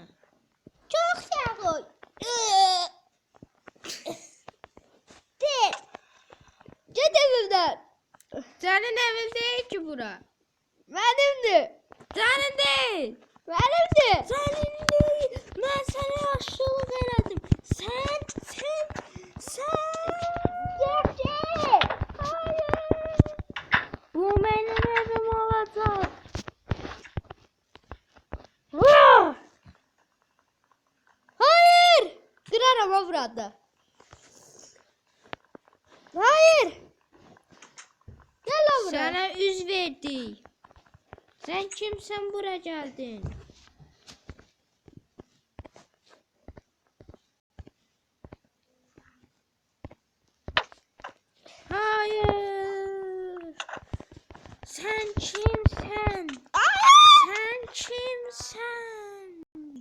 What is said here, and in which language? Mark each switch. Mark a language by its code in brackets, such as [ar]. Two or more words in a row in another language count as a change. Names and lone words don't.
[tr] Çok sağ ol. Gel. Git evimden. [az] Sənin evin deyil ki bura. [tr] Benimdi. [az] Sənin deyil. [tr] Benimdi. [az] Sənin deyil. Mən sənə yaşlılıq elədim. Sən. [tr] Gerçek. Hayır. [az] Bu mənim evim olacaq. [tr] Hayır. Kırarım o burada. Hayır. Gel lan buraya. [az] Sənə üz verdik. Sən kimsən bura gəldin? [tr] Hayır. [az] Sən kimsən? Sən kimsən?